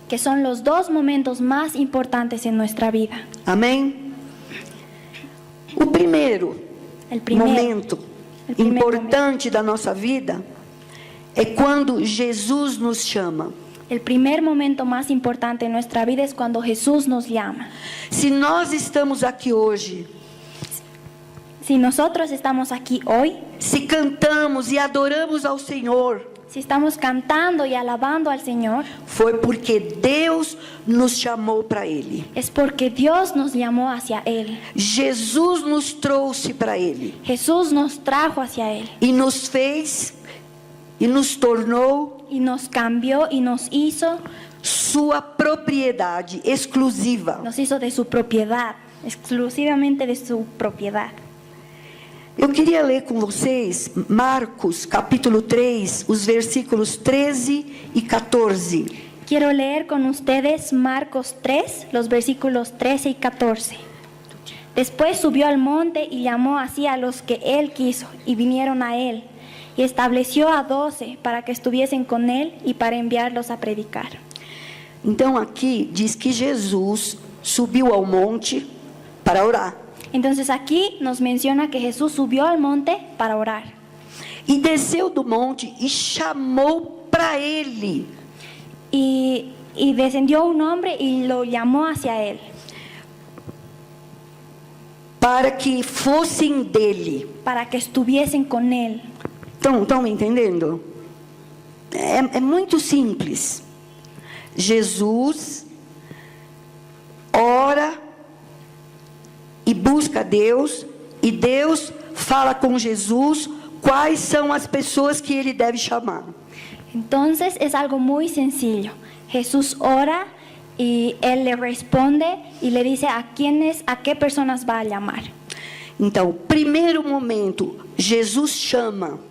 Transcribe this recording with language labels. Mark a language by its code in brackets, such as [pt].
[es] Que son los 2 momentos más importantes en nuestra vida. [pt] Amém? O primeiro momento importante da nossa vida é quando Jesus nos chama. [es] El primer momento más importante en nuestra vida es cuando Jesús nos llama. [pt] Se nós estamos aqui hoje, [es] si nosotros estamos aquí hoy, [pt] se cantamos e adoramos ao Senhor, [es] si estamos cantando y alabando al Señor, [pt] foi porque Deus nos chamou para Ele. [es] Es porque Dios nos llamó hacia Él. [pt] Jesus nos trouxe para Ele. [es] Jesús nos trajo hacia Él. [pt] E nos fez, e nos tornou, [es] y nos cambió y nos hizo [pt] sua propriedade exclusiva. [es] Nos hizo de su propiedad, exclusivamente de su propiedad. [pt] Eu queria ler com vocês Marcos, capítulo 3, os versículos 13 e 14. [es] Quiero leer con ustedes Marcos 3, los versículos 13 y 14. Después subió al monte y llamó así a los que él quiso, y vinieron a él, y estableció a 12 para que estuviesen con él y para enviarlos a predicar. [pt] Então aqui diz que Jesus subiu ao monte para orar. [es] Entonces aquí nos menciona que Jesús subió al monte para orar. [pt] E desceu do monte e chamou para ele. [es] Y descendió un hombre y lo llamó hacia él. [pt] Para que fossem dele. [es] Para que estuviesen con él. [pt] Estão me entendendo? É muito simples. Jesus ora e busca Deus, e Deus fala com Jesus quais são as pessoas que ele deve chamar. [es] Entonces es algo muy sencillo. Jesús ora y él le responde y le dice a qué personas va a llamar. [pt] Então, primeiro momento, Jesus chama.